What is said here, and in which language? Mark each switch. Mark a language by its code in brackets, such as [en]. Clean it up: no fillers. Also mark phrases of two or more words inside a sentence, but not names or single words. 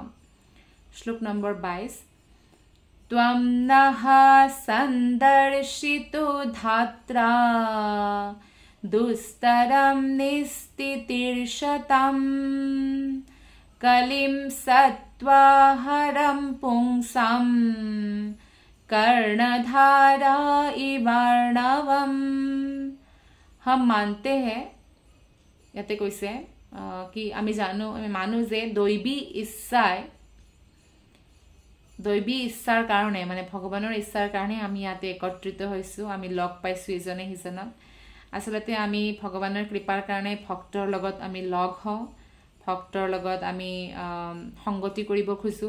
[sa] শ্লোক নম্বৰ 22, ত্বম নঃ সন্দৰ্শিতো ধাত্ৰা দুস্তৰম নিস্তিতিৰ্ষতম কলিম সত্ত্বাহৰম পুংসাম कर्णधारा इवार्णवम। [hi] हम मानते हैं, [as] याते কৈছে कि আমি মানো যে দৈবী ইচ্ছাৰ কাৰণে, মানে ভগৱানৰ ইচ্ছাৰ কাৰণে আমি ইয়াতে একত্ৰিত হৈছোঁ, আমি লগ পাইছোঁ ইজনে সিজনক। আচলতে আমি ভগৱানৰ কৃপাৰ কাৰণে ভক্তৰ লগত আমি লগ হওঁ, ভক্তৰ লগত আমি সংগতি কৰিব খোজোঁ।